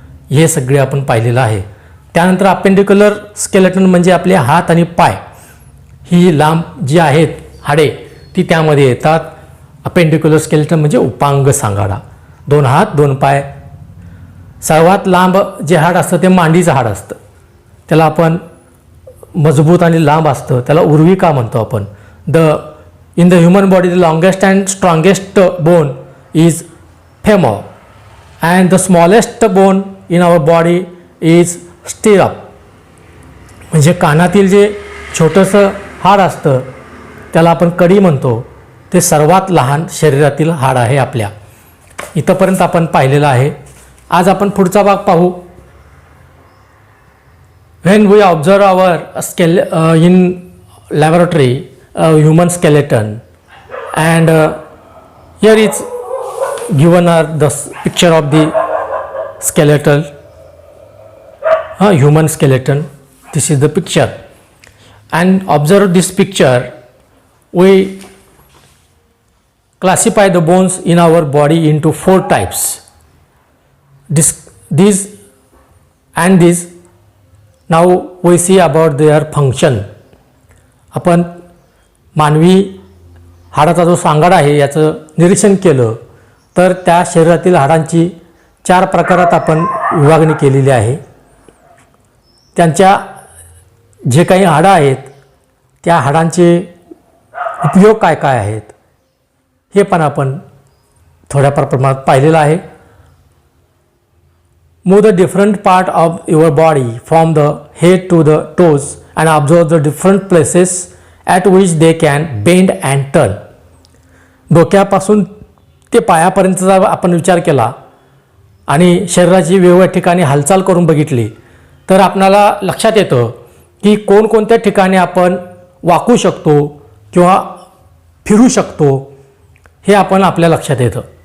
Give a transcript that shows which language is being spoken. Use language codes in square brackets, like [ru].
[mr] हे सगळे आपण पाहिलेलं आहे. त्यानंतर अपेंडिक्युलर स्केलेटन म्हणजे आपले हात आणि पाय, ही लांब जी आहेत हाडे ती त्यामध्ये येतात. अपेंडिक्युलर स्केलेटन म्हणजे उपांग सांगाडा, 2 हात 2 पाय. सर्वात लांब जे हाड असतं ते मांडीचं हाड असतं. त्याला आपण मजबूत आणि लांब असतं, त्याला उर्विका म्हणतो आपण. [en] In the human body, the longest and strongest bone is femur, and the smallest bone in our body is stirrup. [mr] म्हणजे कानातील जे छोटंसं हाड असतं त्याला आपण कडी म्हणतो, ते सर्वात लहान शरीरातील हाड आहे आपल्या. इथंपर्यंत आपण पाहिलेलं आहे. आज आपण पुढचा भाग पाहू. [en] When we observe our in laboratory human skeleton, and here is given the picture of the skeletal human skeleton. This is the picture, and observe this picture. We classify the bones in our body into 4 types. These and these. Now we see about their function. [mr] आपण मानवी हाडाचा जो सांगाडा आहे याचं निरीक्षण केलं तर त्या शरीरातील हाडांची 4 प्रकारात आपण विभागणी केलेली आहे. त्यांच्या जे काही हाडं आहेत त्या हाडांचे उपयोग काय काय आहेत हे पण आपण थोड्या प्रमाणात पाहिलेलं आहे. [en] Move the different part of your body from the head to the toes and observe the different places at which they can bend and turn. [mr] डोक्यापासून ते पायापर्यंतचा आपण विचार केला आणि शरीराची वेगवेगळ्या ठिकाणी हालचाल करून बघितली तर आपणाला लक्षात येतं की कोणकोणत्या ठिकाणी आपण वाकू शकतो किंवा फिरू शकतो हे आपण आपल्या लक्षात येतं.